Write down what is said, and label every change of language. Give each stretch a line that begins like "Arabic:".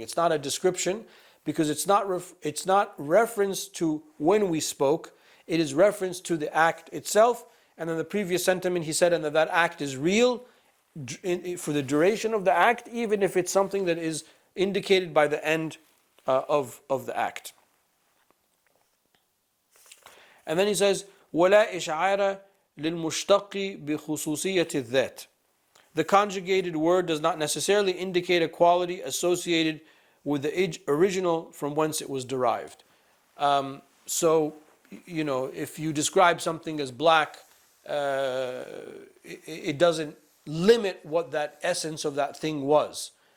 English: It's not a description, because it's not reference to when we spoke. It is reference to the act itself. And then the previous sentiment, he said, and that act is real for the duration of the act, even if it's something that is indicated by the end of the act. And then he says,
Arabic: وَلَا إِشْعَارَ لِلْمُشْتَقِّ بِخُصُوصِيَّةِ الذَّاتِ.
English: The conjugated word does not necessarily indicate a quality associated with the original from whence it was derived. So, if you describe something as black, it doesn't limit what that essence of that thing was.